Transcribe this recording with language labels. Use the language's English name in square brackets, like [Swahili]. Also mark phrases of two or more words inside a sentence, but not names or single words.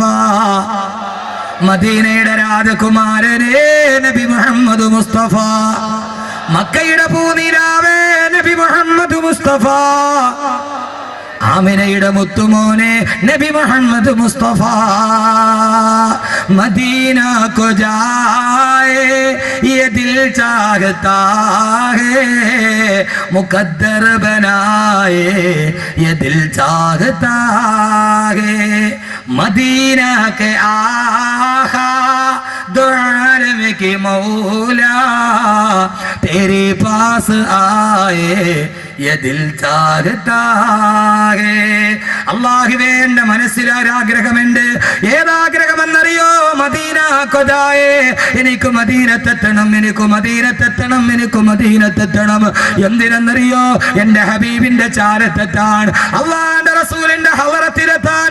[Malayalam] മദീനയുടെ രാജകുമാരനെ നബി മുഹമ്മദ് മുസ്തഫ. മക്കയുടെ പൂനിലാവേ നബി മുഹമ്മദ് മുസ്തഫ. ആമിനയുടെ മുത്തുമോനെ നബി മുഹമ്മദ് മുസ്തഫ. [Hindi] മദീന को जाए ये दिल चाहता है, मुकद्दर बनाए ये दिल चाहता है. मदीना के आहा दो आलम के मौला तेरे पास आए ये दिल चाहता है. [Malayalam] അല്ലാഹുവേ, എൻ്റെ മനസ്സിലൊരാഗ്രഹമുണ്ട്. ഏതാഗ്രഹമെന്നറിയോ? മദീന കൊതായേ, എനിക്ക് മദീനത്തെത്തണം. എന്തിനെന്നറിയോ? എൻ്റെ ഹബീബിന്റെ ചാരത്തെത്താൻ, അല്ലാഹുവിന്റെ റസൂലിന്റെ ഹളറത്തിലെത്താൻ.